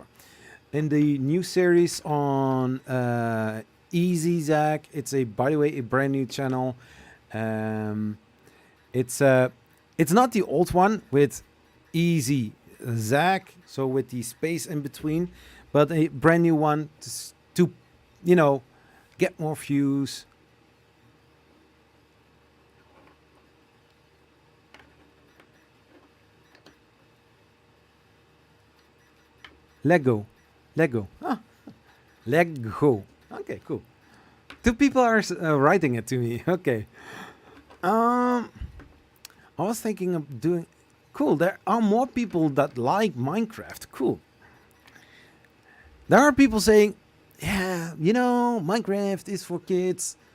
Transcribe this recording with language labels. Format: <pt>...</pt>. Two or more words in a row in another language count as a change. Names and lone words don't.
<en>In the new series on Easy Zach, it's by the way a brand new channel. It's not the old one with Easy Zach, so with the space in between, but a brand new one to get more views. Lego. Ah. Lego. Okay, cool. Two people are writing it to me. Okay. I was thinking of doing. Cool. There are more people that like Minecraft. Cool. There are people saying, "Yeah, Minecraft is for kids."</en>